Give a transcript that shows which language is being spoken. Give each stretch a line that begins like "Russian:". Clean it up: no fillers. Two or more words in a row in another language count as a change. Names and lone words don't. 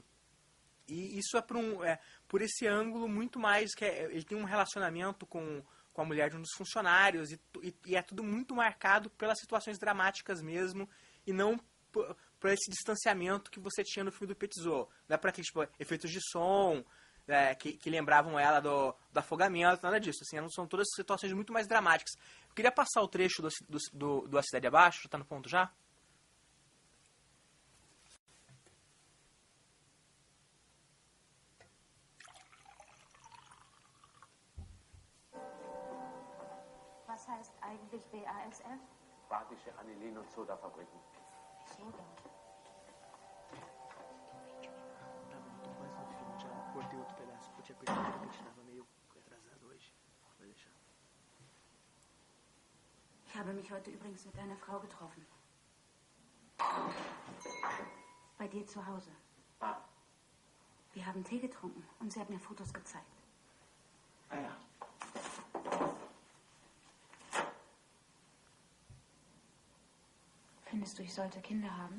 Portuguese: E isso é por esse ângulo muito mais, que ele tem um relacionamento com a mulher de um dos funcionários, e é tudo muito marcado pelas situações dramáticas mesmo, e não por esse distanciamento que você tinha no filme do Petzold. Não é por aqueles efeitos de som, que lembravam ela do afogamento, nada disso. Assim, são todas situações muito mais dramáticas. Eu queria passar o trecho do A Cidade Abaixo, está no ponto já?
German: Was heißt eigentlich BASF? Badische Anilin- und Sodafabriken. Soda.
Portuguese: Cortei outro pedaço, porque eu tinha percebido que a gente estava meio atrasado hoje. Vou deixar.
German: Ich habe mich heute übrigens mit einer Frau getroffen. Bei dir zu Hause. Ah. Wir haben Tee getrunken und sie hat mir Fotos gezeigt. Ah ja. Findest du, ich sollte Kinder haben?